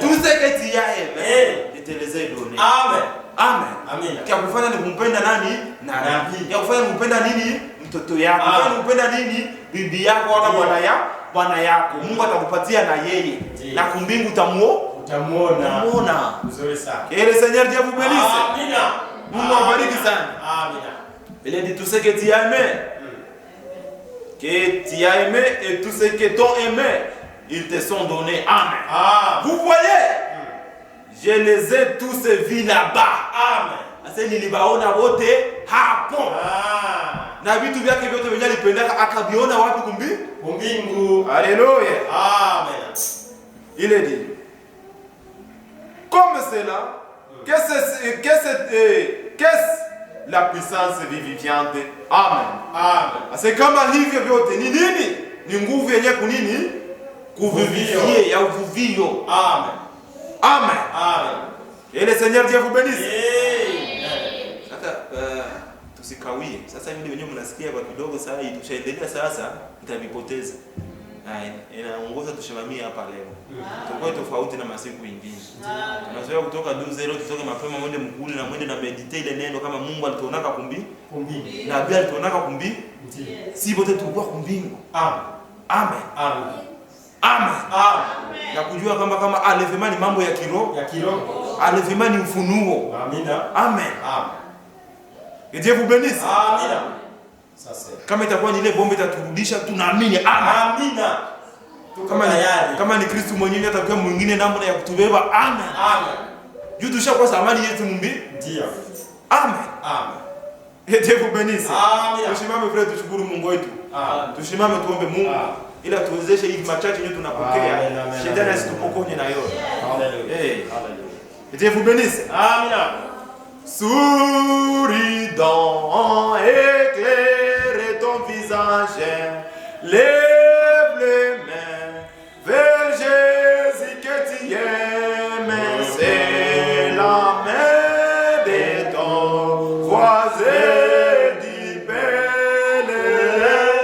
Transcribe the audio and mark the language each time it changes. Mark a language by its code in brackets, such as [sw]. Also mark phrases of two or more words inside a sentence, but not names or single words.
[sw] Tuseketi yae. Iteleze done. Amen. Amen. Amina. Kia kufanya ni kumpenda nani? Nabii. Kia kufanya ni kumpenda nini? Mtoto yako. Kufanya ni kumpenda nini? Bibi yako wala bwana yako. Mungu atakupatia na yeye. Na kumbingu utamuona. Nzuri sana. [fr] Le Seigneur Dieu vous bénisse. [sw] Amina. Mungu awabariki sana. Amina. [fr] Il dit tout ce que tu as aimé. Que tu as aimé et tout ce que t'ont aimé, ils te sont donnés. Amen. Vous voyez? Je les ai tous vus là-bas. Amen. [sw] Ase nilibaona wote hapo. Na vitu vyake vyote venye alipendaka akaviona wapi kumbingu. [fr] Alléluia. Amen. Il est dit. Comme cela, qu'est-ce la puissance vivifiante. Amen. [sw] C'est kama hivyo vyote ni nini? Ni nguvu yenye kunini? Kuvivifie ya uvuvio. Amen. [fr] Et le Seigneur Dieu vous bénisse. [sw] Sasa tusikawie. Sasa hivi wenyewe mnasikia kwa kidogo sasa hii tushaendelea sasa mtavipoteza. Inaongoza tushimamie hapa leo. Tutakuwa tofauti na masiku mengine. Tunazoea kutoka 12 tutoke mapema mwende mkuli na mwende na meditate ile neno kama Mungu alituonaka kumbi. Na Biblia alituonaka kumbi. Si wote tulikuwa kumbingu. Amen. Na kujua kama alevema ni mambo ya kiroho. Alevema ni ufunuo. Amen. [fr] Et Dieu vous bénisse. [sw] Amina. Sasa kama itakuwa ni ile bombe itaturudisha tunaamini. Amina. Kama ni Kristo mwenyewe atakuwa mwingine namna ya kutubeba. Amen. Juu tushakuwa samani yetu mumbi. Ndio. Amen. [fr] Et Dieu vous bénisse. [sw] Amina. Tusimame frère, tushukuru Mungu wetu. Tusimame tuombe Mungu ila tuwezeshe hivi machache yetu tunapokea. Shetani asitupokonye na yote. Haleluya. [fr] Et Dieu vous bénisse. [sw] Amina. [fr] Souriant, éclaire ton visage, lève les mains vers Jésus que tu aimes, c'est la main de ton voisin du pèlerin.